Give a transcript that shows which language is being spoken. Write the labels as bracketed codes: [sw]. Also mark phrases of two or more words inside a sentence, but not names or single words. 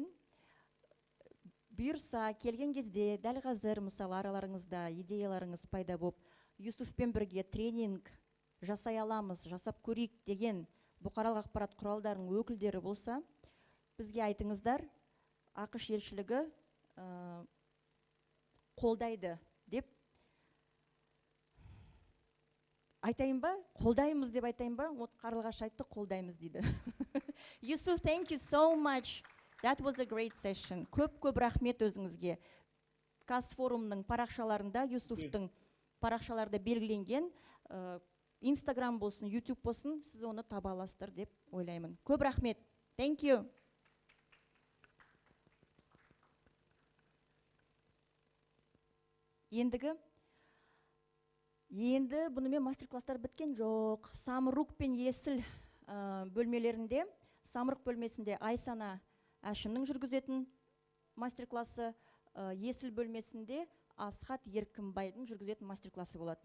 [kk] бұйырса келген кезде дәл қазір мысалы араларыңызда идеяларыңыз пайда болып, Юсуфпен бірге тренинг жасай аламыз, жасап көрейік деген бұқаралық ақпарат құралдарының өкілдері болса, бізге айтыңыздар, ақш елшілігі қолдайды деп айтайын ба? Қолдаймыз деп айтайын ба? Қарлығаш айтты, қолдаймыз дейді. [en] Yusuf, thank you so much. That was a great session. [kk] Көп рахмет өзіңізге. КАЗФорумның парақшаларында, Юсуфтың парақшаларда белгіленген, Instagram болсын, YouTube болсын, сіз оны таба аласыздар деп ойлаймын. Көп рахмет. [en] Thank you. [kk] Енді бұнымен мастер-класстар біткен жоқ. Самұрық пен есіл бөлмелерінде, самұрық бөлмесінде Айсана Әшімнің жүргізетін мастер-классы, есіл бөлмесінде Асхат Еркінбайдың жүргізетін мастер-классы болады.